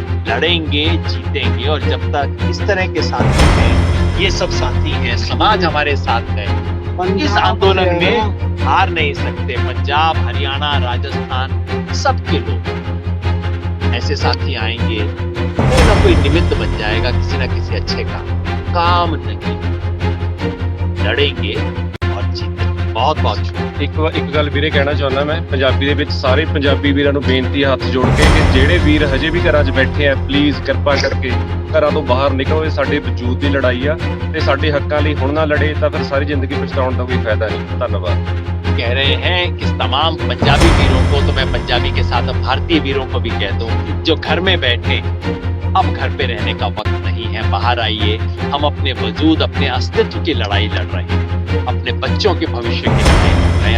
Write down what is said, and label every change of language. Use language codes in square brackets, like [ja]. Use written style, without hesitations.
[hi] लड़ेंगे, जीतेंगे। और जब तक इस तरह के साथी हैं, ये सब साथी हैं, समाज हमारे साथ है, इस आंदोलन में हार नहीं सकते। पंजाब, हरियाणा, राजस्थान, सबके लोग ऐसे साथी आएंगे, कोई ना कोई निमित्त बन जाएगा किसी ना किसी अच्छे का। काम नहीं, लड़ेंगे और जीतेंगे। बहुत बहुत शुक्रिया। [pa] ਇੱਕ ਗੱਲ ਵੀਰੇ ਕਹਿਣਾ ਚਾਹੁੰਦਾ ਮੈਂ ਪੰਜਾਬੀ ਦੇ ਵਿੱਚ ਸਾਰੇ ਪੰਜਾਬੀ ਵੀਰਾਂ ਨੂੰ ਬੇਨਤੀ ਹੱਥ ਜੋੜ ਕੇ ਕਿ ਜਿਹੜੇ ਵੀਰ ਹਜੇ ਵੀ ਘਰਾਂ 'ਚ ਬੈਠੇ ਆ ਪਲੀਜ਼ ਕਿਰਪਾ ਕਰਕੇ ਘਰਾਂ ਤੋਂ ਬਾਹਰ ਨਿਕਲੋ। ਇਹ ਸਾਡੇ ਵਜੂਦ ਦੀ ਲੜਾਈ ਆ ਤੇ ਸਾਡੇ ਹੱਕਾਂ ਲਈ ਹੁਣ ਨਾ ਲੜੇ ਤਾਂ ਫਿਰ ਸਾਰੀ ਜ਼ਿੰਦਗੀ ਪਛਤਾਉਣ ਦਾ ਕੋਈ ਫਾਇਦਾ ਨਹੀਂ। ਧੰਨਵਾਦ। [hi] कह रहे हैं कि तमाम पंजाबी वीरों को, तो मैं पंजाबी के साथ भारतीय वीरों को भी कह दूं, जो घर में बैठे, अब घर पे रहने का वक्त नहीं है, बाहर आइए। हम अपने वजूद, अपने अस्तित्व की लड़ाई लड़ रहे हैं, अपने बच्चों के भविष्य की लड़ाई लड़ रहे हैं।